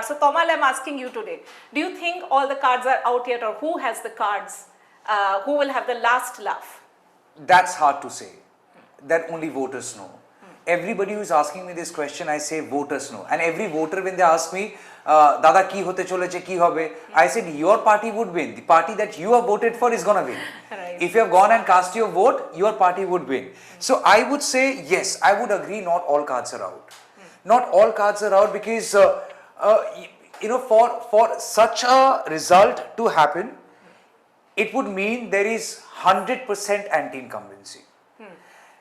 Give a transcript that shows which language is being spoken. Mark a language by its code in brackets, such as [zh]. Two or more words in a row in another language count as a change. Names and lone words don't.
[en] So Tamal, I'm asking you today, do you think all the cards are out yet, or who has the cards? Who will have the last laugh? That's hard to say. That only voters know. Everybody who is asking me this question, I say voters know. And every voter, when they ask me, [bn] দাদা কী হতে চলেছে, কী হবে? [en] I said your party would win. The party that you have voted for is going to win. Right. If you have gone and cast your vote, your party would win. So I would say, yes, I would agree, not all cards are out. Not all cards are out because, for such a result to happen, it would mean there is 100% anti-incumbency.